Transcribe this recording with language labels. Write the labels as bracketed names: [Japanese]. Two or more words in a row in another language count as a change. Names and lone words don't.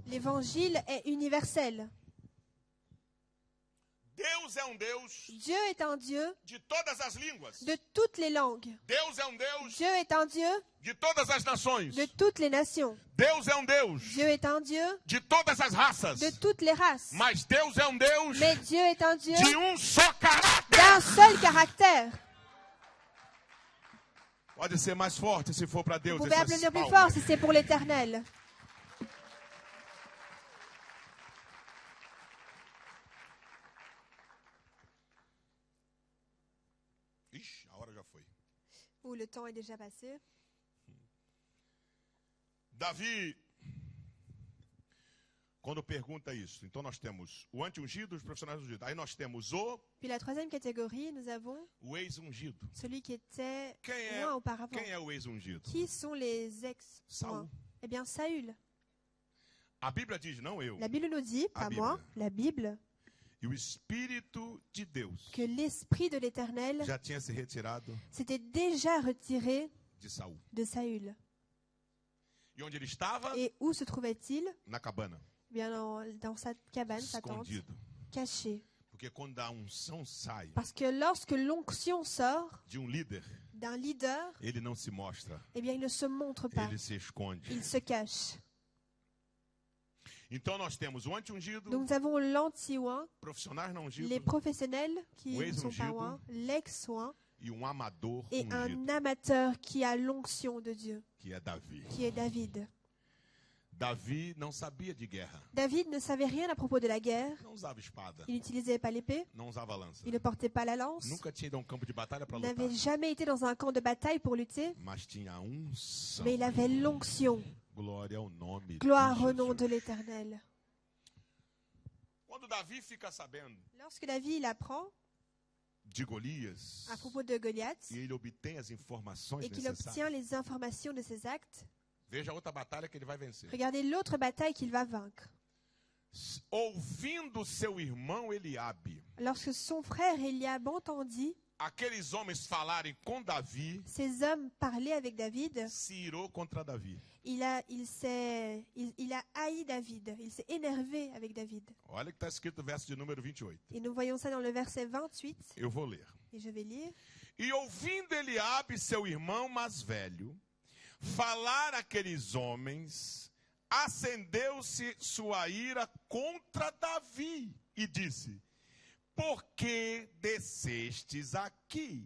[French] L'Évangile est universel. [Portuguese] Deus é Deus [French] Dieu est un Dieu [Portuguese] de todas as línguas. [French] de toutes les langues. [Portuguese] Deus é Deus [French] Dieu est un Dieu [Portuguese] de todas as nações. [French] de toutes les nations. [Portuguese] Deus é Deus [French] Dieu est un Dieu [Portuguese] de todas as raças. [French] de toutes les races. [Portuguese] Mas Deus é Deus [French] Mais Dieu est un Dieu [Portuguese] de só caráter. [French] d'un seul caractère. [Portuguese] Pode ser mais forte se for para [French] Vous [Portuguese] Deus. [French] pouvez [Portuguese] essas [French] applaudir plus [Portuguese] palmas. [French] fort si c'est pour l'Éternel. [Portuguese] Ixi, a hora já foi. [French] Où le temps est déjà passé. [Portuguese] Davi, quando pergunta isso, então nós temos o anti-ungido e os profissionais ungidos. Aí nós temos [French] Puis la troisième catégorie, nous avons [Portuguese] o ex-ungido. [French] celui qui était [Portuguese] Quem [French] oint auparavant. [Portuguese] é o ex-ungido? [French] Qui sont les ex-oints? [Portuguese] Saul. [French] Eh bien, Saül. [Portuguese] A Bíblia diz, não eu, [French] La Bible nous dit, [Portuguese] A [French] pas Bible. moi, la Bible, [Portuguese] e o Espírito de Deus [French] que l'Esprit de l'Éternel [Portuguese] já tinha se retirado [French] s'était déjà retiré [Portuguese] de Saul. [French] de Saül. [Portuguese] E onde ele estava? [French] Et où se trouvait-il? [Portuguese] Na cabana, [French] Eh bien, dans sa cabane, sa tente, [Portuguese] escondido. [French] caché. [Portuguese] Porque quando a unção sai [French] Parce que lorsque l'onction sort [Portuguese] de líder, [French] d'un leader, [Portuguese] ele não se mostra, [French] eh bien, il ne se montre pas. [Portuguese] ele se esconde. [French] Il se cache. [Portuguese] Então nós temos o anti-ungido, [French] Donc nous avons l'anti-oint, [Portuguese] profissionais não ungidos [French] les professionnels qui [Portuguese] O [French] ne sont pas [Portuguese] ex-ungido. [French] oints, l'ex-oint [Portuguese] e amador [French] et [Portuguese] ungido, [French] un amateur qui a l'onction de Dieu, [Portuguese] que é Davi. [French] qui est David. [Portuguese] Davi não sabia de guerra, [French] David ne savait rien à propos de la guerre. [Portuguese] não usava espada, [French] Il n'utilisait pas l'épée. [Portuguese] não usava lança. [French] Il ne portait pas la lance. [Portuguese] Nunca tinha ido a campo de batalha para [French] Il [Portuguese] lutar, [French] n'avait jamais été dans un camp de bataille pour lutter, [Portuguese] mas tinha a unção. [French] mais il avait l'onction. [Portuguese] Glória ao nome [French] Gloire [Portuguese] de [French] au nom [Portuguese] Jesus. [French] de l'Éternel. [Portuguese] Quando Davi fica sabendo [French] Lorsque David il apprend [Portuguese] de Golias [French] à propos de Goliath [Portuguese] e ele obtém as informações [French] et qu'il [Portuguese] necessárias, [French] obtient les informations de ses actes, [Portuguese] veja a outra batalha que ele vai vencer. [French] regardez l'autre bataille qu'il va vaincre. [Portuguese] Ouvindo seu irmão Eliabe, [French] Lorsque son frère Eliab entendit [Portuguese] aqueles homens falarem com Davi, [French] ces hommes parler avec David, [Portuguese] se irou contra Davi. [French] il a haï David. Il s'est énervé avec David. [Portuguese] Olha que está escrito no verso de número 28. [French] Et nous voyons ça dans le verset 28. [Portuguese] Eu vou ler. [French] Et je vais lire. [Portuguese] E ouvindo Eliabe, seu irmão mais velho, falar aqueles homens, acendeu-se sua ira contra Davi e disse: por que descestes aqui?